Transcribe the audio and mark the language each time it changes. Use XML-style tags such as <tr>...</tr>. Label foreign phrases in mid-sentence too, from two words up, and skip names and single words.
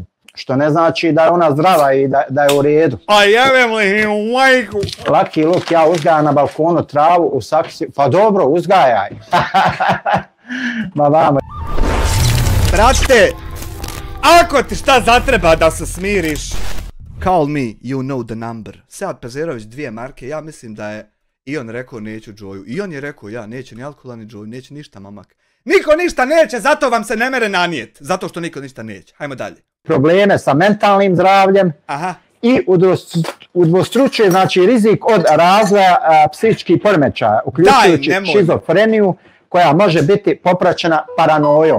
<bs>Što ne znači da je ona zdrava i da je u redu. A jebem li im majku? Lucky Luke, ja uzgajam na balkonu travu u saksiju. Pa dobro, uzgajaj. Ma vamo. Brate, ako ti šta zatreba da se smiriš,</bs> <en>call me, you know the number.</en> <bs>Sead Pezerović 2 marke, ja mislim da je i on rekao neću Joju. I on je rekao ja neće ni alkohola ni Joju, neće ništa mamak. Niko ništa neće, zato vam se ne mere nanijet. Zato što niko ništa neće. Hajmo dalje. Probleme sa mentalnim zdravljem. Aha. I udvostručuje, znači, rizik od razvoja psihičkih poremećaja, uključujući šizofreniju, koja može biti popraćena paranojom.</bs>